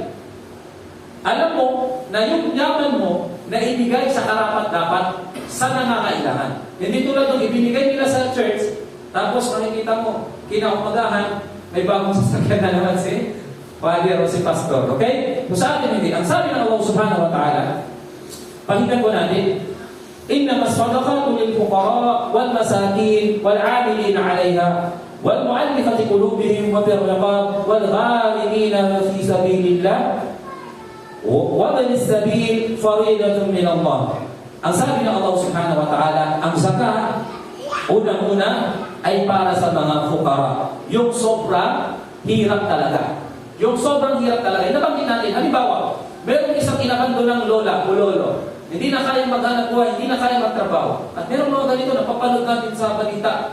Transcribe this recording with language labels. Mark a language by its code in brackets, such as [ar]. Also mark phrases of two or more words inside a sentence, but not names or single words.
[tl] Alam mo na yung yaman mo na ibigay sa karapat-dapat sa nangangailangan. Hindi tulad ng ibinigay nila sa church, tapos makikita mo, kinaumagahan, may bagong sasakyan na naman si Father o si Pastor. Okay? So sa atin hindi. Ang sabi ng [ar] الله سبحانه وتعالى, [tl] pakinggan ko natin, [ar] إنما الصدقات للفقراء والمساكين والعاملين عليها والمؤلفة قلوبهم وفي الرقاب والغارمين في سبيل الله وابن السبيل فريضة من الله. [tl] Ang sabi ng [ar] الله سبحانه وتعالى, [tl] ang zakat, unang-una ay para sa mga fukara. Yung sobrang hirap talaga. Yung sobrang hirap talaga. Nabanggit natin, halimbawa, meron isang inabando ng lola o lolo. hindi na kaya maghanap buhay, hindi na kaya magtrabaho. At meron mga ganito, napapanood natin sa balita.